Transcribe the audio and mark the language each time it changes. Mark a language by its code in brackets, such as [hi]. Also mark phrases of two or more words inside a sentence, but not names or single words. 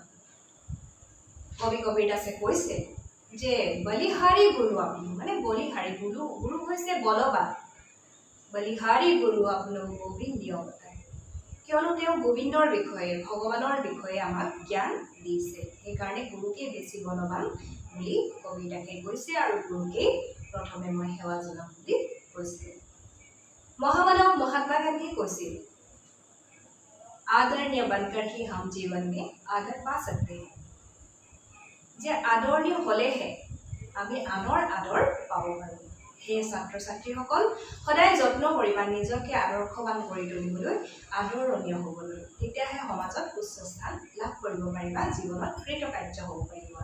[as] কবিৰ দাসে কৈছে যে বলিহাৰী গুৰু আপুনি, মানে বলিহাৰী গুৰু হৈছে বলবান, বলিহাৰী গুৰু আপোনাক [hi] गोविंद दियो बताय। [as] কিয়নো তেওঁ গোবিন্দৰ বিষয়ে, ভগৱানৰ বিষয়ে আমাক জ্ঞান দিছে, সেইকাৰণে গুৰুকে বেছি বলৱান বুলি কবিৰ দাসে কৈছে আৰু গুৰুকেই প্ৰথমে মই সেৱা জনাম বুলি কৈছে। মহামানৱ মহাত্মা গান্ধীয়ে কৈছিল, [hi] आदरणीय बनकर ही हम जीवन में आदर पा सकते हैं। [as] যে আদৰণীয় হ'লেহে আমি আনৰ আদৰ পাব পাৰোঁ। সেয়ে ছাত্ৰ ছাত্ৰীসকল সদায় যত্ন কৰিবা নিজকে আদৰ্শৱান কৰি তুলিবলৈ, আদৰণীয় হ'বলৈ। তেতিয়াহে সমাজত উচ্চ স্থান লাভ কৰিব পাৰিবা, জীৱনত কৃতকাৰ্য হ'ব পাৰিবা।